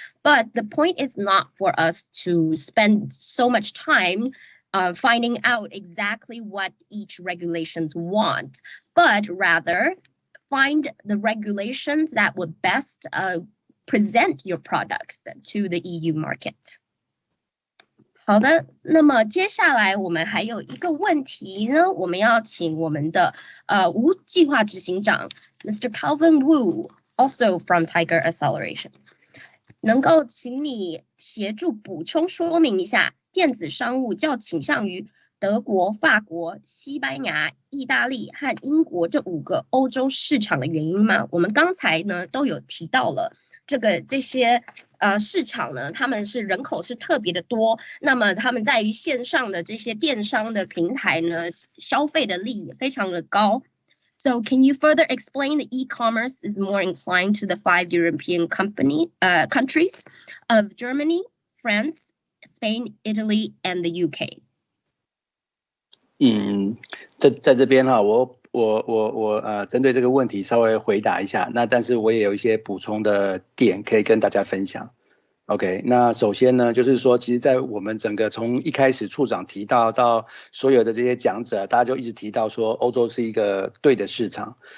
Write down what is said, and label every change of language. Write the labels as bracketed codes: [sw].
[en] But the point is not for us to spend so much time finding out exactly what each regulations want, but rather find the regulations that would best present your products to the EU market. [zh] 好的，那么接下来我们还有一个问题呢，我们要请我们的无计划执行长 Mr. [en] Calvin Wu, also from Tiger Acceleration， [zh] 能够请你协助补充说明一下电子商务较倾向于德国、法国、西班牙、意大利和英国这5个欧洲市场的原因吗？我们刚才呢都有提到了这些市场呢，他们是人口是特别的多，那么他们在于线上的这些电商的平台呢，消费的力也非常的高。 [en] So can you further explain the e-commerce is more inclined to the 5 European countries of Germany, France, Spain, Italy, and the UK? [zh] 在这边哈，我针对这个问题稍微回答一下，那但是我也有一些补充的点可以跟大家分享。 OK， 那首先呢，就是说，其实，在我们整个从一开始处长提到所有的这些讲者，大家就一直提到说，欧洲是一个对的市场。